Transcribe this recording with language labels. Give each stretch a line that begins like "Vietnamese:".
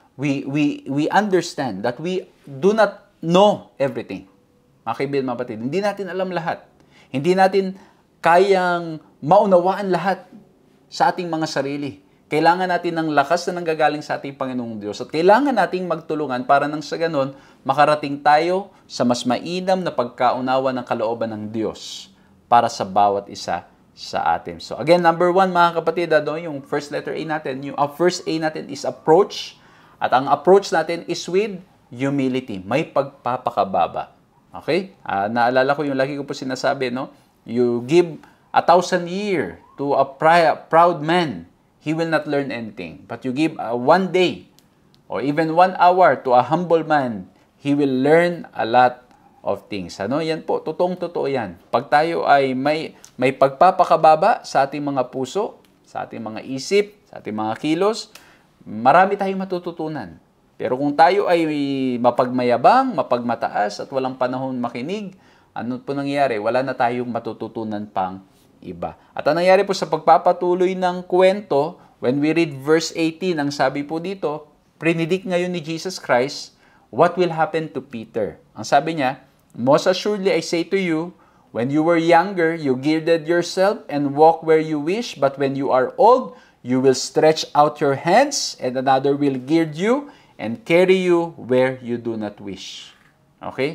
English: We understand that we do not know everything.
Filipino: Mga kaibigan, mga kapatid, hindi natin alam lahat. Hindi natin kayang maunawaan lahat sa ating mga sarili. Kailangan natin ng lakas na nanggagaling sa ating Panginoong Diyos at kailangan nating magtulungan para nang sa ganon, makarating tayo sa mas mainam na pagkaunawa ng kalooban ng Diyos para sa bawat isa sa atin. So again, number 1 mga kapatid, yung first letter A natin, yung first A natin is approach. At ang approach natin
English: is with humility.
Filipino: May pagpapakababa. Okay? Naalala ko yung lagi ko po sinasabi,
English: no? You give 1,000 years to a proud man, he will not learn anything. But you give 1 day or even 1 hour to a humble man, he will learn a lot of things.
Filipino: Yan po, totoong-totoo yan. Pag tayo ay may pagpapakababa sa ating mga puso, sa ating mga isip, sa ating mga kilos, marami tayong matututunan. Pero kung tayo ay mapagmayabang, mapagmataas, at walang panahon makinig, ano po nangyayari? Wala na tayong matututunan pang iba. At ang nangyayari po sa pagpapatuloy ng kwento,
English: when we read verse 18,
Filipino: ang sabi po dito, predict ngayon ni Jesus Christ,
English: what will happen to Peter?
Filipino: Ang sabi niya,
English: most assuredly I say to you, when you were younger, you girded yourself and walk where you wish, but when you are old, you will stretch out your hands, and another will gird you and carry you where you do not wish. Okay?